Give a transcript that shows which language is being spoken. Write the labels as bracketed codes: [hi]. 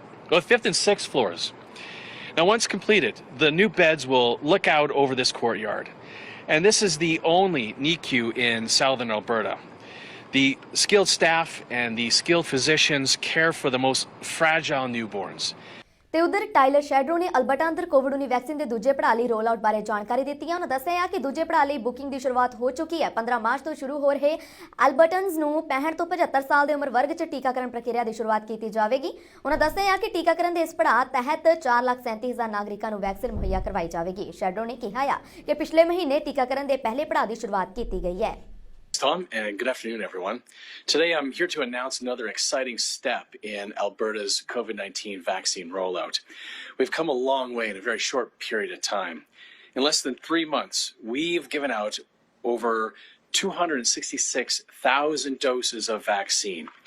[en] Well, 5th and 6th floors. Now, once completed, the new beds will look out over this courtyard. And this is the only NICU in southern Alberta. The skilled staff and the skilled physicians care for the most fragile newborns. [pa] ਤੇ ਉਧਰ Tylor ਸ਼ੈਡਰੋ ਨੇ Alberta ਅੰਦਰ ਕੋਵਿਡ-19 vaccine ਦੇ ਦੂਜੇ ਪੜਾਅ ਲਈ role out ਬਾਰੇ ਜਾਣਕਾਰੀ ਦਿੱਤੀ ਹੈ। ਉਹਨਾਂ ਦੱਸਿਆ ਕਿ ਦੂਜੇ ਪੜਾਅ ਲਈ ਬੁਕਿੰਗ ਦੀ ਸ਼ੁਰੂਆਤ ਹੋ ਚੁੱਕੀ ਹੈ। 15 ਮਾਰਚ ਤੋਂ ਸ਼ੁਰੂ ਹੋ ਰਹੇ ਅਲਬਰਟਨਸ ਨੂੰ 65 ਤੋਂ 75 ਸਾਲ ਦੇ ਉਮਰ ਵਰਗ 'ਚ ਟੀਕਾਕਰਨ ਪ੍ਰਕਿਰਿਆ ਦੀ ਸ਼ੁਰੂਆਤ ਕੀਤੀ ਜਾਵੇਗੀ। ਉਹਨਾਂ ਦੱਸਿਆ ਕਿ ਟੀਕਾਕਰਨ ਦੇ ਇਸ ਪੜਾਅ ਤਹਿਤ 4,37,000 ਨਾਗਰਿਕਾਂ ਨੂੰ ਵੈਕਸੀਨ ਮੁਹੱਈਆ ਕਰਵਾਈ ਜਾਵੇਗੀ। ਸ਼ੈਡਰੋ ਨੇ ਕਿਹਾ ਕਿ ਪਿਛਲੇ ਮਹੀਨੇ ਟੀਕਾਕਰਨ ਦੇ ਪਹਿਲੇ ਪੜਾਅ ਦੀ ਸ਼ੁਰੂਆਤ ਕੀਤੀ ਗਈ ਹੈ। [en] Tom, and good afternoon, everyone. Today I'm here to announce another exciting step in Alberta's COVID-19 vaccine rollout. We've come a long way in a very short period of time. In less than 3 months, we've given out over 266,000 doses of vaccine.